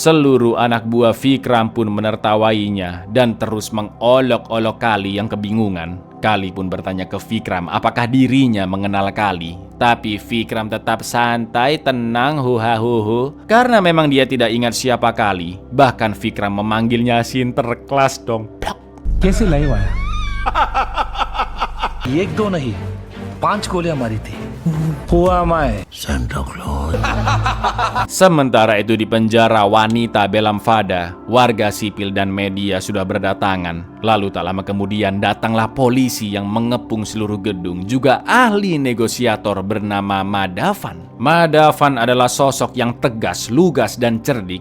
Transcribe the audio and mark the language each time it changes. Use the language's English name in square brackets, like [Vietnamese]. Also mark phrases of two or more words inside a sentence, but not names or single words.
[Indonesian] Seluruh anak buah Vikram pun menertawainya dan terus mengolok-olok Kali yang kebingungan. Kali pun bertanya ke Vikram apakah dirinya mengenal Kali. Tapi Vikram tetap santai, tenang, huha-huhu karena memang dia tidak ingat siapa Kali. Bahkan Vikram memanggilnya sinterklas dong. [Hindi] कैसे लाइव आया? एक दो नहीं 5 गोलियां मारी थी. [English] Who am I? Santa Claus. [Indonesian] Sementara itu di penjara wanita Belam Fada, warga sipil dan media sudah berdatangan. Lalu tak lama kemudian datanglah polisi yang mengepung seluruh gedung, juga ahli negosiator bernama Madavan. Madavan adalah sosok yang tegas, lugas dan cerdik.